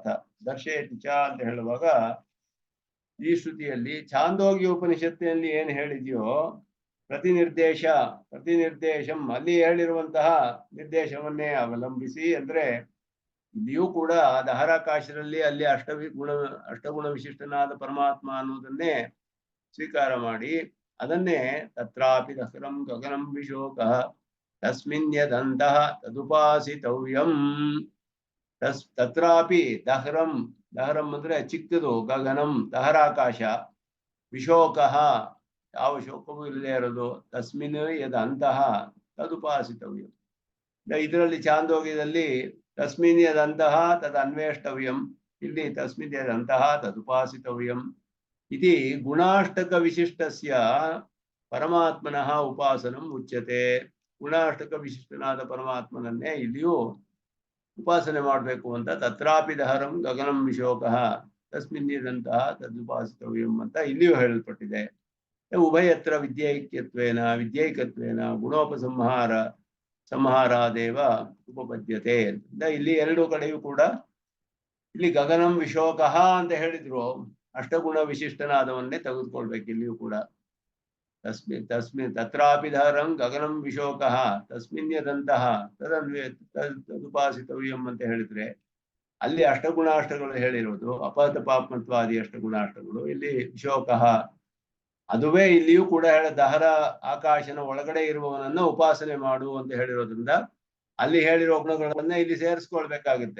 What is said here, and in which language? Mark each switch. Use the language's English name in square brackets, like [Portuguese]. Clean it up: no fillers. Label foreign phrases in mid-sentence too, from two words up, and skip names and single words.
[Sanskrit] ದರ್ಶಯತಿ ಚ [Kannada] ಅಂತ ಹೇಳುವಾಗ ಈ ಶ್ರುತಿಯಲ್ಲಿ ಛಾಂದೋಗ್ಯ ಉಪನಿಷತ್ತಿನಲ್ಲಿ ಏನ್ ಹೇಳಿದೆಯೋ ಪ್ರತಿನಿರ್ದೇಶಂ ಅಲ್ಲಿ ಹೇಳಿರುವಂತಹ ನಿರ್ದೇಶವನ್ನೇ ಅವಲಂಬಿಸಿ ಅಂದ್ರೆ ಇಲ್ಲಿಯೂ ಕೂಡ ದಹರಾಕಾಶದಲ್ಲಿ ಅಲ್ಲಿ ಅಷ್ಟಗುಣ ವಿಶಿಷ್ಟನಾದ ಪರಮಾತ್ಮ ಅನ್ನೋದನ್ನೇ ಸ್ವೀಕಾರ ಮಾಡಿ ಅದನ್ನೇ [Sanskrit] ತತ್ರಾಪಿ ದಹರಂ ಗಗನಂ ವಿಶೋಕ ತಸ್ಮಿನ್ ಯದಂತಹ ತದುಪಾಸಿತವ್ಯಂ. ತತ್ರಾಪಿ ದಹರಂ [Kannada] ಅಂದ್ರೆ ಚಿಕ್ಕದು, ಗಗನಂ ದಹರಾಕಾಶ, ವಿಶೋಕ ಯಾವ ಶೋಕವೂ ಇಲ್ಲದೆ ಇರೋದು, [Sanskrit] ತಸ್ಮಿನ್ ಯದಂತಹ ತದುಪಾಸಿತವ್ಯಂ. [Kannada] ಇದರಲ್ಲಿ ಚಾಂದೋಗ್ಯದಲ್ಲಿ [Sanskrit] ತಸ್ಮಿನ್ ಯದಂತಹ ತದ್ ಅನ್ವೇಷ್ಟವ್ಯಂ, ಇಲ್ಲಿ ತಸ್ಮಿನ್ ಯದಂತಹ ತದುಪಾಸಿತವ್ಯಂ ಇತಿ ಗುಣಾಷ್ಟಕ ವಿಶಿಷ್ಟಸ್ಯ ಪರಮಾತ್ಮನಃ ಉಪಾಸನಂ ಉಚ್ಯತೆ. [Kannada] ಗುಣಾಷ್ಟಕ ವಿಶಿಷ್ಟನಾದ ಪರಮಾತ್ಮನನ್ನೇ ಇಲ್ಲಿಯೂ ಉಪಾಸನೆ ಮಾಡಬೇಕು ಅಂತ [Sanskrit] ತತ್ರಾಪಿ ದಹರಂ ಗಗನಂ ವಿಶೋಕ ತಸ್ಮಿನ್ ಯದಂತಹ ತದುಪಾಸಿತವ್ಯಂ [Kannada] ಅಂತ ಇಲ್ಲಿಯೂ ಹೇಳಲ್ಪಟ್ಟಿದೆ. [Sanskrit] ಉಭಯತ್ರ ವಿದ್ಯೈಕತ್ವೇನ ಸಂಹಾರಾದೇವ ಉಪಪದ್ಯತೆ [Kannada] ಅಂತ ಇಲ್ಲಿ ಎರಡು ಕಡೆಯೂ ಕೂಡ ಇಲ್ಲಿ [Sanskrit] ಗಗನಂ ವಿಶೋಕ [Kannada] ಅಂತ ಹೇಳಿದ್ರು, ಅಷ್ಟಗುಣ ವಿಶಿಷ್ಟನಾದವನ್ನೇ ತೆಗೆದುಕೊಳ್ಬೇಕು ಇಲ್ಲಿಯೂ ಕೂಡ. [Sanskrit] ತತ್ರಾಪಿ ಧರಂ ಗಗನಂ ವಿಶೋಕ ತಸ್ಮಿನ್ ಯದಂತಹ ತದುಪಾಸಿತವ್ಯಂ [Kannada] ಅಂತ ಹೇಳಿದ್ರೆ ಅಲ್ಲಿ ಅಷ್ಟಗುಣಾಷ್ಟಗಳು ಹೇಳಿರೋದು [Sanskrit] ಅಪಹತ ಪಾಪ್ಮತ್ವಾದಿ [Kannada] ಅಷ್ಟಗುಣಾಷ್ಟಗಳು, ಇಲ್ಲಿ ವಿಶೋಕ ಅದುವೇ ಇಲ್ಲಿಯೂ ಕೂಡ ದಹರ ಆಕಾಶನ ಒಳಗಡೆ ಇರುವವನನ್ನ ಉಪಾಸನೆ ಮಾಡು ಅಂತ ಹೇಳಿರೋದ್ರಿಂದ ಅಲ್ಲಿ ಹೇಳಿರೋ ಗುಣಗಳನ್ನ ಇಲ್ಲಿ ಸೇರಿಸ್ಕೊಳ್ಬೇಕಾಗುತ್ತೆ.